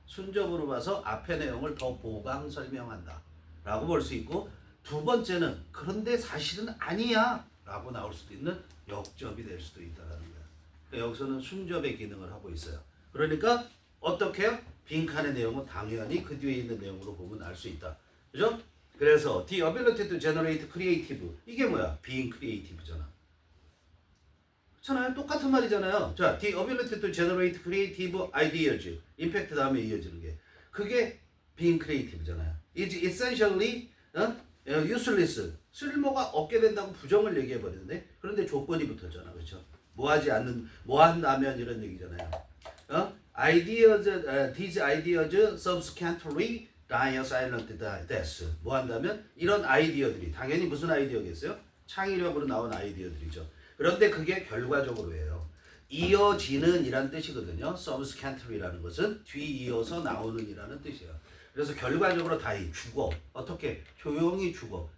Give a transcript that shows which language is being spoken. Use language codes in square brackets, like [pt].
[ko] 순접으로 봐서 앞의 내용을 더 보강 설명한다 라고 볼 수 있고 두 번째는 그런데 사실은 아니야 라고 나올 수도 있는 역접이 될 수도 있다는 거예요. 그러니까 여기서는 순접의 기능을 하고 있어요. 그러니까 어떻게 해요? 빈칸의 내용은 당연히 그 뒤에 있는 내용으로 보면 알 수 있다. 그죠? [en] 그래서 the ability to generate creative [ko] 이게 뭐야? [en] being creative잖아. [ko] 그렇잖아요. 똑같은 말이잖아요. [en] 자, the ability to generate creative ideas impact [ko] 다음에 이어지는 게 그게 [en] being creative잖아요. is essentially useless [ko] 쓸모가 없게 된다고 부정을 얘기해 버리는데 그런데 조건이 붙었잖아. 그렇죠? 뭐 한다면 이런 얘기잖아요. [en] ideas these ideas subsequently die a silent death. [ko] 뭐 한다면 이런 아이디어들이 당연히 무슨 아이디어겠어요? 창의력으로 나온 아이디어들이죠. 그런데 그게 결과적으로예요. 이어지는 이란 뜻이거든요. subsequently라는 것은 뒤이어서 나오는 이라는 뜻이에요. 그래서 결과적으로 die 죽어. 어떻게? 조용히 죽어.